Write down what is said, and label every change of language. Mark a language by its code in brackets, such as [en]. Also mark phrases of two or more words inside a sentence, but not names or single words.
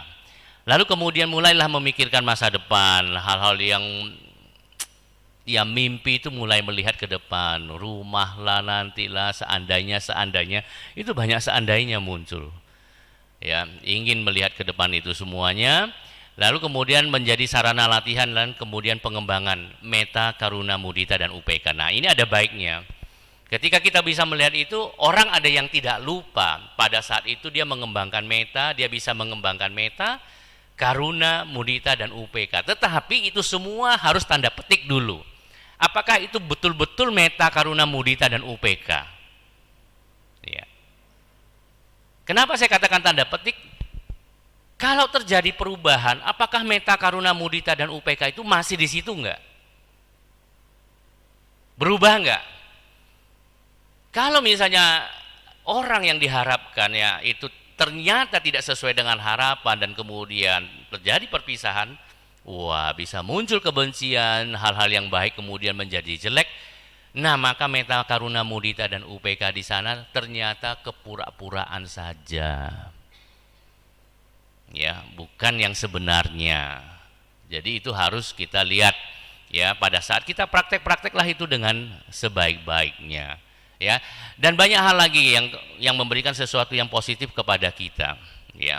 [id] Lalu kemudian mulailah memikirkan masa depan, hal-hal yang ya mimpi itu mulai melihat ke depan, rumah lah nantilah, seandainya itu banyak seandainya muncul. Ya, ingin melihat ke depan itu semuanya, lalu kemudian menjadi sarana latihan dan kemudian pengembangan meta, karuna, mudita dan UPK. Nah, ini ada baiknya. Ketika kita bisa melihat itu, orang ada yang tidak lupa. Pada saat itu dia mengembangkan meta, dia bisa mengembangkan meta, karuna, mudita dan UPK. Tetapi itu semua harus tanda petik dulu. Apakah itu betul-betul meta, karuna, mudita dan UPK? Ya. Kenapa saya katakan tanda petik? Kalau terjadi perubahan, apakah meta, karuna, mudita dan UPK itu masih di situ enggak? Berubah enggak? Kalau misalnya orang yang diharapkan ya itu ternyata tidak sesuai dengan harapan dan kemudian terjadi perpisahan, wah bisa muncul kebencian, hal-hal yang baik kemudian menjadi jelek. Nah, maka meta, karuna, mudita dan UPK di sana ternyata kepura-puraan saja. Ya, bukan yang sebenarnya. Jadi itu harus kita lihat ya, pada saat kita prakteklah itu dengan sebaik-baiknya. Ya, dan banyak hal lagi yang memberikan sesuatu yang positif kepada kita ya.